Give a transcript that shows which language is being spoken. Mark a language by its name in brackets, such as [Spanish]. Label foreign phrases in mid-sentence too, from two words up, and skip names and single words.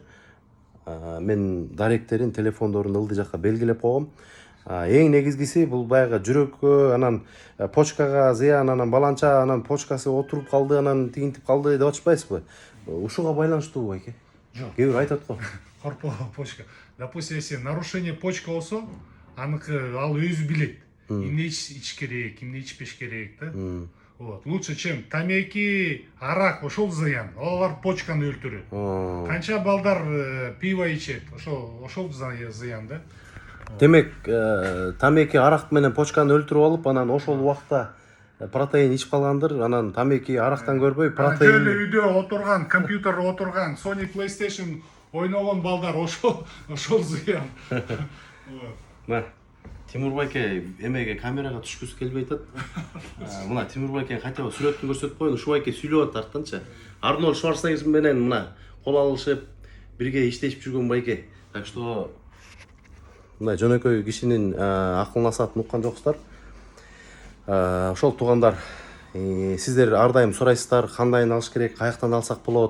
[Kyrgyz] Мен даректерин, телефондорун ылдый жакка белгилеп койгом. Эң негизгиси бул баягы жүрөккө, анан почкага зыян, анан баланча, анан почкасы отуруп калды, анан тигинтип калды деп атышпайсызбы? Ушуга байланыштуубу байке? Жок. Кээ бир айтат го. Коркпо почка. [Russian] Допустим, если нарушение [Kyrgyz] почка болсо, аныкы ал өзү билет. Эмне ич керек, эмне ичпеш керек да. [Russian] Вот. Лучше, чем [Kyrgyz] тамеки, арак, ошол зыян. Алар почканы өлтүрөт. Канча балдар пиво ичет, ошол зыян да. Демек, тамеки арак менен почканы өлтүрүп алып, анан ошол убакта протеин ичип калгандыр, анан тамеки арактан көрбөй протеин. Жөн эле үйдө отурган, компьютер отурган, Sony PlayStation ойногон балдар ошол зыян. Мына Тимур байке эмеге камерага түшкүсү келбей атат. Мына Тимур байке [Russian] хотя бы [Kyrgyz] сүрөтүн көрсөтүп коюн, ушу байке сүйлөп атат арттанчы. Арнольд Шварценеггер менен мына кол алышып, бирге иштешип жүргөн байке. [Russian] Так что [Kyrgyz] мына жөнөкөй кишинин акылын асатын уккан жоксуздар. Ошол туугандар, сиздер ар дайым сурайсыздар, кандайын алыш керек, каяктан алсак болот.